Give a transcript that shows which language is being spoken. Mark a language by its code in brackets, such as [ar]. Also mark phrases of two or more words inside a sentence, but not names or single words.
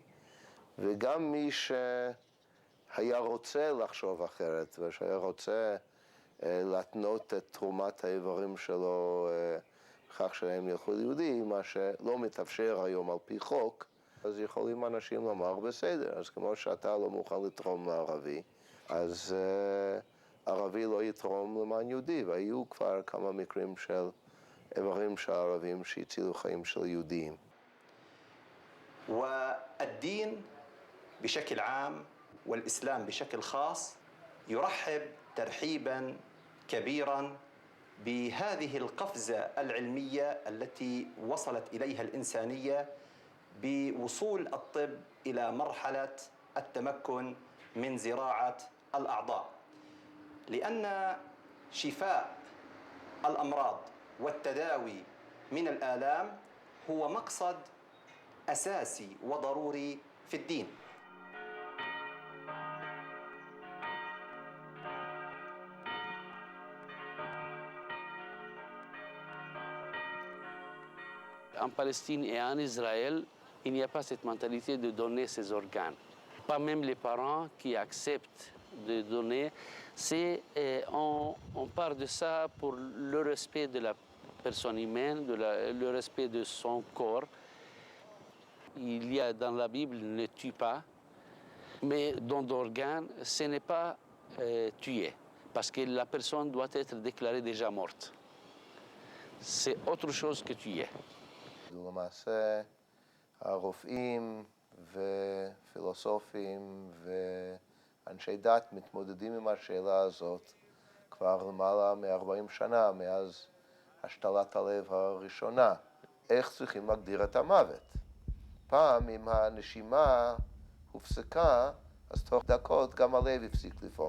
[he] וגם מי שהיה רוצה לחשוב אחרת, ושהיה רוצה להתנות את תרומת האיברים שלו בכך שהם ילכו ליהודי, מה שלא מתאפשר היום על פי חוק, אז יכולים אנשים לומר בסדר, אז כמו שאתה לא מוכן לתרום לערבי, אז ערבי לא יתרום למען יהודי, והיו כבר כמה מקרים של איברים של ערבים שהצילו חיים של יהודים. [ar] والدين بشكل عام والإسلام بشكل خاص يرحب ترحيباً كبيراً بهذه القفزة العلمية التي وصلت إليها الإنسانية بوصول الطب إلى مرحلة التمكن من زراعة الأعضاء، لأن شفاء الأمراض والتداوي من الآلام هو مقصد أساسي وضروري في الدين. [fr] En Palestine et en Israël, il n'y a pas cette mentalité de donner ses organes. Pas même les parents qui acceptent de donner. On part de ça pour le respect de la personne humaine, le respect de son corps. Il y a dans la Bible, ne tue pas, mais don d'organes, ce n'est pas tuer, parce que la personne doit être déclarée déjà morte. C'est autre chose que tuer. [he] למעשה, הרופאים ופילוסופים ואנשי דת מתמודדים עם השאלה הזאת כבר למעלה מ-40 שנה, מאז השתלת הלב הראשונה. איך צריכים להגדיר את המוות? פעם, אם הנשימה הופסקה, אז תוך דקות גם הלב הפסיק לפעום.